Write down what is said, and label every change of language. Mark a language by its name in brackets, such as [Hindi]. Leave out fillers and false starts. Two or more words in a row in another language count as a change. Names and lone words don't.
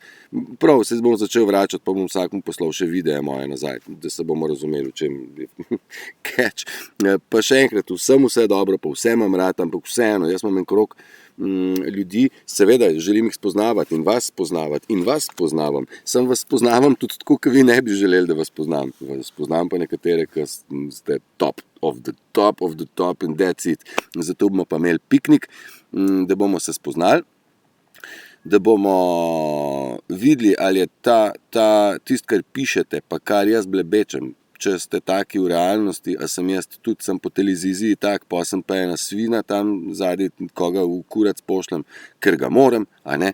[Slovenian] Prav, se bom začel vračati, pa bom vsakmu poslal še videe moje nazaj, da se bomo razumeli, v čem je catch. Pa še enkrat, vsem vse dobro, pa vse imam rad, ampak vseeno, jaz imam en krog ljudi, seveda želim jih spoznavati in vas spoznavam. Sam vas spoznavam tudi tako, kot vi ne bi želeli, da vas poznam. Spoznam pa nekatere, ki ste [English] top of the top and that's it. [Slovenian] Zato bomo pa imeli piknik, da bomo se spoznali, da bomo videli, ali je tisto, kar pišete, pa kar jaz blebečem, če ste taki v realnosti, a sem jaz tudi sem po televiziji tak, pa sem pa ena svina tam zadnji, koga v kurac pošljem, ker ga moram, a ne.